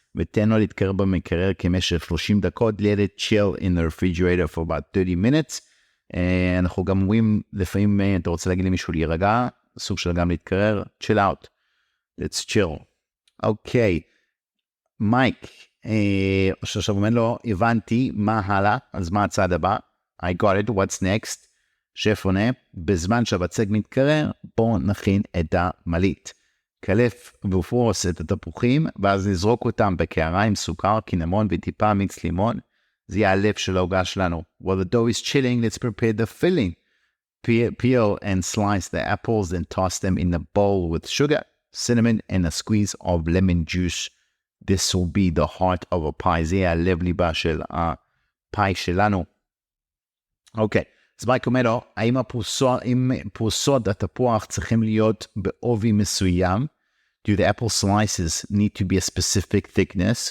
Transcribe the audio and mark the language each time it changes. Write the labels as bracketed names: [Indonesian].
[Hebrew] ותן לו להתקרר במקרר כמשך 30 דקות, [English] let it chill in the refrigerator for about 30 minutes. [Hebrew] אנחנו גם אומרים, לפעמים אתה רוצה להגיד למישהו להירגע, סוג של גם להתקרר, [English] chill out, let's chill. [Hebrew] אוקיי, מייק, עכשיו אומר לו, הבנתי מה הלאה, אז מה הצעד הבא? [English] I got it, what's next? [Hebrew] שף עונה, בזמן שהבצק מתקרר, בואו נכין את המלית. קלף ופרוס את התפוחים, ואז נזרוק אותם בקערה עם סוכר, קינמון וטיפה מיץ לימון. זה יהיה הלב של העוגה שלנו. [English] While the dough is chilling, let's prepare the filling. Peel and slice the apples and toss them in a bowl with sugar, cinnamon and a squeeze of lemon juice. This will be the heart of a pie. [Hebrew] זה יהיה הלב ליבה של הפאי שלנו. אוקיי. אז מייק אומר לו, האם פרוסות התפוח צריכים להיות בעובי מסוים? [English] Do the apple slices need to be a specific thickness?